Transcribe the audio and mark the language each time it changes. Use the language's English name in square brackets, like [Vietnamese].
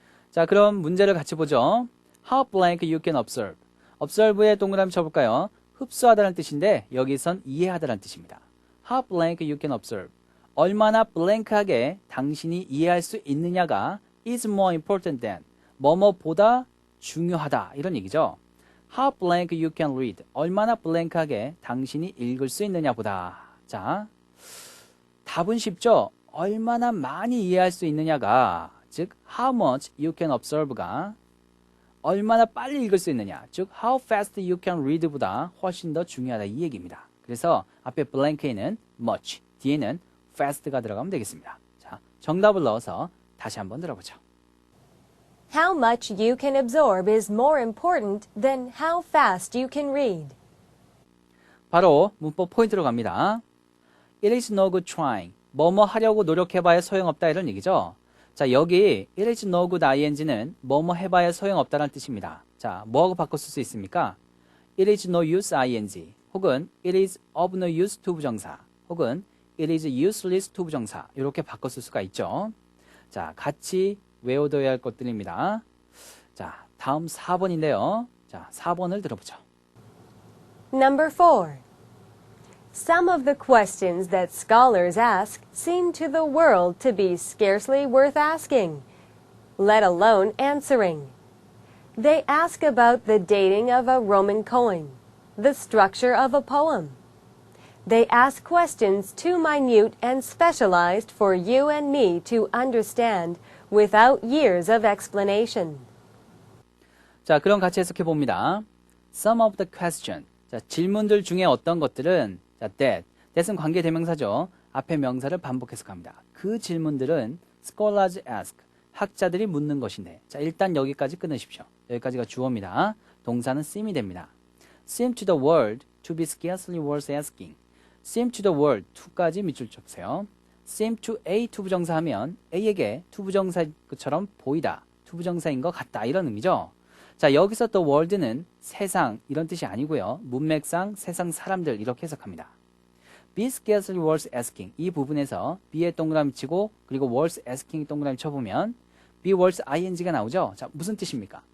[Korean] 자, 그럼 문제를 같이 보죠. [English] How blank you can observe. [Korean] observe에 동그라미 쳐볼까요? 흡수하다는 뜻인데 여기선 이해하다는 뜻입니다. [English] How blank you can observe. [Korean] 얼마나 blank하게 당신이 이해할 수 있느냐가 [English] is more important than. [Korean] 뭐뭐보다 중요하다 이런 얘기죠. [English] How blank you can read. [Korean] 얼마나 blank하게 당신이 읽을 수 있느냐보다. 자, 답은 쉽죠? 얼마나 많이 이해할 수 있느냐가, 즉 [English] how much you can observe [Korean] 가 얼마나 빨리 읽을 수 있느냐, 즉 [English] how fast you can read [Korean] 보다 훨씬 더 중요하다 이 얘기입니다. 그래서 앞에 blank에는 much, 뒤에는 fast가 들어가면 되겠습니다. 자, 정답을 넣어서 다시 한번 들어보죠. [English] How much you can absorb is more important than how fast you can read. [Korean] 바로 문법 포인트로 갑니다. [English] It is no good trying. [Korean] 뭐뭐 하려고 노력해봐야 소용없다 이런 얘기죠. 자, 여기 it is no good ing는 뭐뭐 해봐야 소용없다는 뜻입니다. 자, 뭐하고 바꿔 쓸 수 있습니까? [English] It is no use ing 혹은 it is of no use to 부정사 혹은 it is useless to 부정사 이렇게 바꿔 쓸 수가 있죠. [Korean] 자, 같이 외워둬야 할 것들입니다. 자, 다음 4번인데요. 자, 4번을 들어보죠. [English] Number 4. Some of the questions that scholars ask seem to the world to be scarcely worth asking, let alone answering. They ask about the dating of a Roman coin, the structure of a poem. They ask questions too minute and specialized for you and me to understand without years of explanation. [Korean] 자, 그럼 같이 해석해 봅니다. [English] Some of the question. [Korean] 자, 질문들 중에 어떤 것들은 자, that은 관계대명사죠. 앞에 명사를 반복 해석합니다. 그 질문들은 scholars ask. 학자들이 묻는 것인데. 자, 일단 여기까지 끊으십시오. 여기까지가 주어입니다. 동사는 seem이 됩니다. [English] seem to the world to be scarcely worth asking. seem to the world to까지 [Korean] 밑줄 쳐보세요. seem to A 투부정사 하면 A에게 투부정사인 것처럼 보이다. 투부정사인 것 같다. 이런 의미죠. 자, 여기서 또 world는 세상 이런 뜻이 아니고요. 문맥상 세상 사람들 이렇게 해석합니다. [English] be scarcely worth asking [Korean] 이 부분에서 be에 동그라미 치고 그리고 worth asking 동그라미 쳐보면 be worth ing가 나오죠. 자, 무슨 뜻입니까?